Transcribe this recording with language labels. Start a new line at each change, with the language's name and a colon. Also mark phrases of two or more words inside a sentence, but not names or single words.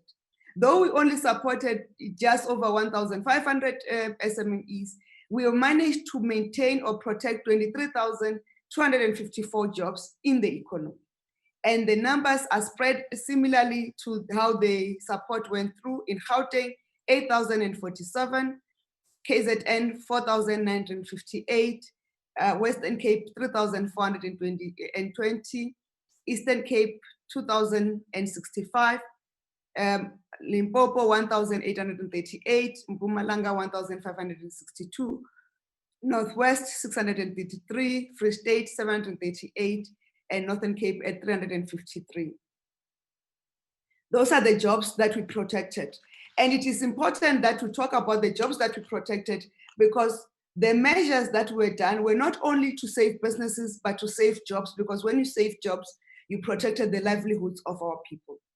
English: Though we only supported just over 1,500 SMEs, we managed to maintain or protect 23,254 jobs in the economy. And the numbers are spread similarly to how the support went through. In Gauteng, 8,047, KZN 4,958, Western Cape 3,420, Eastern Cape 2,065, Limpopo 1,838, Mpumalanga 1,562, Northwest 633, Free State 738, and Northern Cape at 353. Those are the jobs that we protected. And it is important that we talk about the jobs that we protected, because the measures that were done were not only to save businesses, but to save jobs, because when you save jobs, you protected the livelihoods of our people.